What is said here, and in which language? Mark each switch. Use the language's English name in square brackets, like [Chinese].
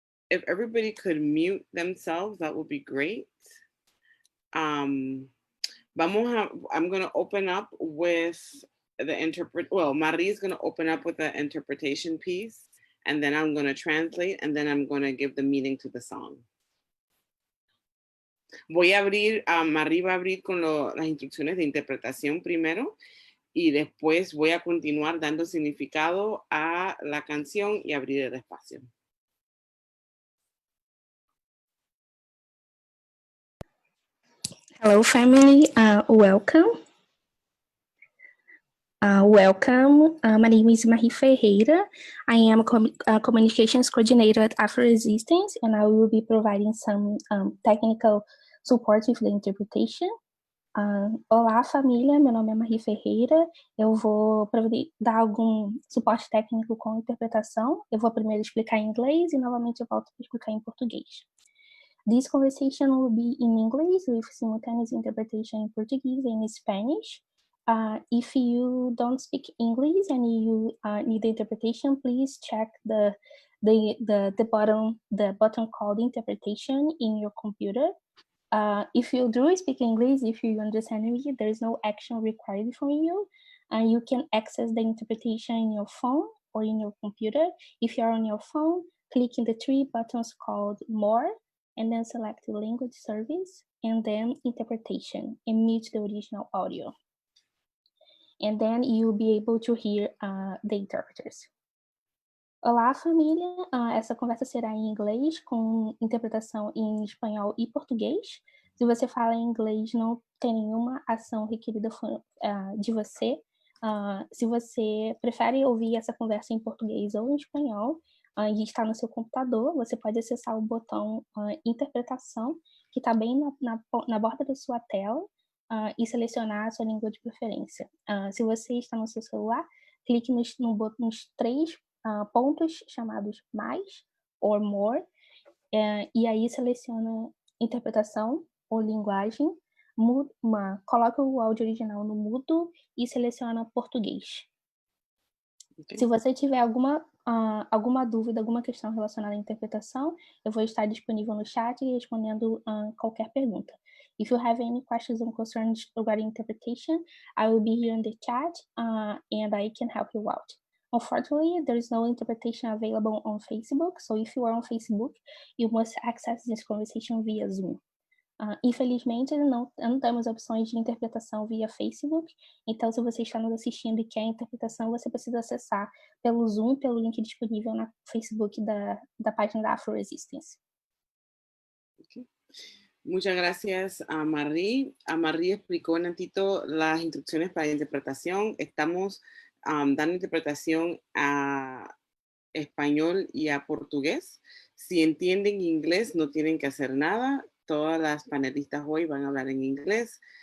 [English] If everybody could mute themselves, that would be great. I'm gonna open up with the Marie is gonna open up with the interpretation piece, and then I'm gonna translate, and then I'm gonna give the meaning to the song. [Spanish] Voy a abrir, Marie va a abrir con las instrucciones de interpretación primero, y después voy a continuar dando significado a la canción y abrir el espacio. [English] Hello, family. Welcome. Welcome. My name is Marie Ferreira. I am a communications coordinator at AfroResistance, and I will be providing some technical support with the interpretation. [Portuguese] Olá, família, meu nome é Marie Ferreira, eu vou dar algum suporte técnico com interpretação. Eu vou primeiro explicar em inglês e novamente eu volto para explicar em português. [English] This conversation will be in English with simultaneous interpretation in Portuguese and Spanish. If you don't speak English and you need the interpretation, please check the button called interpretation in your computer. If you do speak English, if you understand English, there is no action required from you, and you can access the interpretation in your phone or in your computer. If you're on your phone, click in the three buttons called More, and then select the language service, and then interpretation, and mute the original audio. And then you'll be able to hear the interpreters. [Portuguese] Olá, família! Essa conversa será em inglês, com interpretação em espanhol e português. Se você fala em inglês, não tem nenhuma ação requerida de você. Se você prefere ouvir essa conversa em português ou em espanhol, e está no seu computador, você pode acessar o botão interpretação, que está bem na borda da sua tela, e selecionar a sua língua de preferência. Se você está no seu celular, clique nos três pontos chamados mais or more, e aí seleciona interpretação ou linguagem, coloca o áudio original no mudo e seleciona português. Okay. Se você tiver alguma dúvida, alguma questão relacionada à interpretação, eu vou estar disponível no chat e respondendo qualquer pergunta. [English] If you have any questions or concerns regarding interpretation, I will be here in the chat and I can help you out. Unfortunately, there is no interpretation available on Facebook, so if you are on Facebook, you must access this conversation via Zoom. [Portuguese] Infelizmente, não temos opções de interpretação via Facebook, então se você está nos assistindo e quer interpretação, você precisa acessar pelo Zoom, pelo link disponível na Facebook da página da AfroResistance. [Spanish] Okay. Muchas gracias a Marie. A Marie explicó un ratito las instrucciones para interpretación. Estamos dando interpretación a español y a portugués. Si entienden inglés, no tienen que hacer nada. Todas las panelistas hoy van a hablar en inglés.